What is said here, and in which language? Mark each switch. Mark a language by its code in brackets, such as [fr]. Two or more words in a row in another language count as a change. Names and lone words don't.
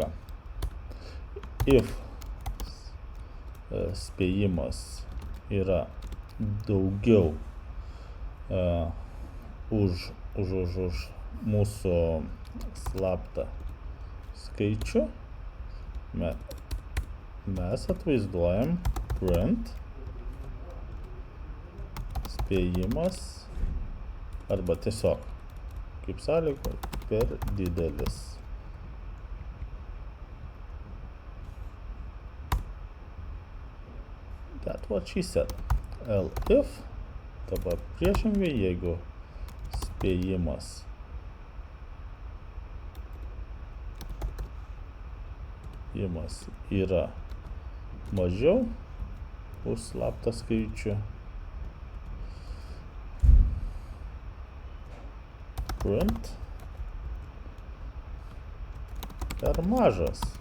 [lt] If spėjimas yra daugiau už mūsų slaptą skaičių, mes atvaizduojam print spėjimas arba tiesiog kaip sąlyga per didelis. [en] That's what she said. [lt] If, dabar priešingai, jeigu spėjimas yra mažiau už slaptą skaičių, print per mažas.